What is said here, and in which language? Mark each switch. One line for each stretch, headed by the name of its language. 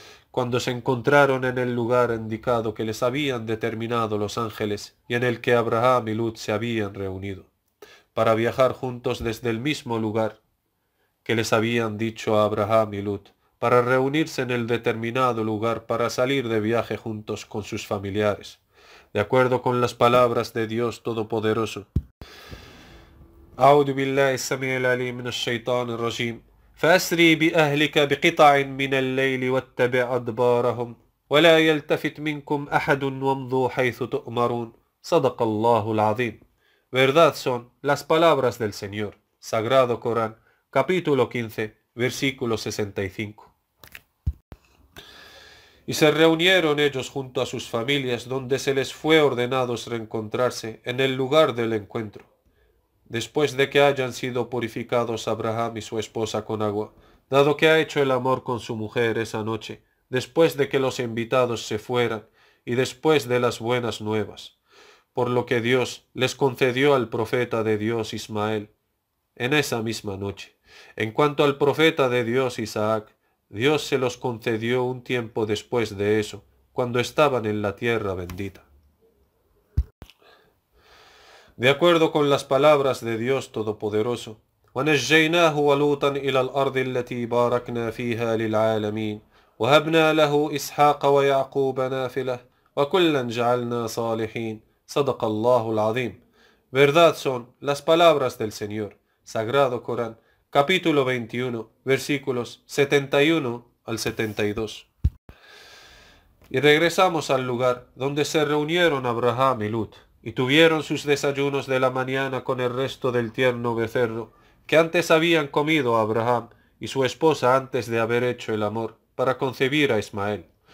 Spanish: cuando se encontraron en el lugar indicado que les habían determinado los ángeles y en el que Abraham y Lut se habían reunido, para viajar juntos desde el mismo lugar que les habían dicho a Abraham y Lut, para reunirse en el determinado lugar para salir de viaje juntos con sus familiares, de acuerdo con las palabras de Dios Todopoderoso.
Arabic: أعوذ بالله السميع العليم من الشيطان الرجيم. فأسري بأهلك بقطع من الليل واتبع أدبارهم ولا يلتفت منكم أحد وامضوا حيث تؤمرون. صدق الله العظيم.
Spanish: Verdad son las palabras del Señor. Sagrado Corán, capítulo 15, versículo 65. Y se reunieron ellos junto a sus familias, donde se les fue ordenado reencontrarse en el lugar del encuentro, después de que hayan sido purificados Abraham y su esposa con agua, dado que ha hecho el amor con su mujer esa noche, después de que los invitados se fueran, y después de las buenas nuevas, por lo que Dios les concedió al profeta de Dios Ismael en esa misma noche. En cuanto al profeta de Dios Isaac, Dios se los concedió un tiempo después de eso, cuando estaban en la tierra bendita. De acuerdo con las palabras de Dios Todopoderoso,
Arabic: وَنَجَّيْنَاهُ وَلُوطًا إِلَى الْأَرْضِ الَّتِي بَارَكْنَا فِيهَا لِلْعَالَمِينَ وَهَبْنَا لَهُ إِسْحَاقَ وَيَعْقُوبَ نَافِلَةً وَكُلًّا جَعَلْنَا صَالِحِينَ. صدق الله العظيم.
Spanish: Verdad son las palabras del Señor. Sagrado Corán, capítulo 21, versículos 71 al 72. Y regresamos al lugar donde se reunieron Abraham y Lut, y tuvieron sus desayunos de la mañana con el resto del tierno becerro, que antes habían comido Abraham y su esposa antes de haber hecho el amor, para concebir a Ismael,